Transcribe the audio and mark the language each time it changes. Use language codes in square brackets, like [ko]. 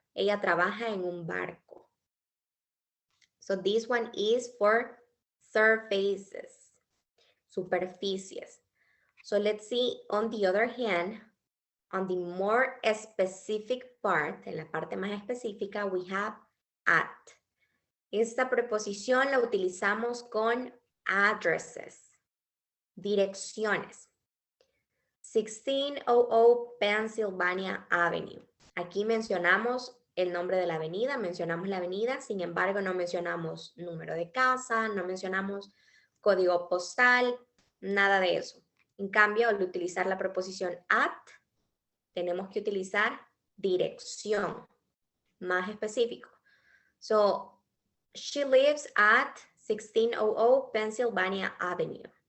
[es] Ella trabaja en un barco. [en] So this one is for surfaces, superficies. So let's see, on the other hand, on the more specific part, [es] en la parte más específica, [en] we have at. [es] Esta preposición la utilizamos con addresses, direcciones. [en] 1600 Pennsylvania Avenue. [es] Aquí mencionamos el nombre de la avenida, mencionamos la avenida, sin embargo no mencionamos número de casa, no mencionamos código postal, nada de eso. En cambio, al utilizar la preposición at, tenemos que utilizar dirección, más específico. [en] So, she lives at 1600 Pennsylvania Avenue.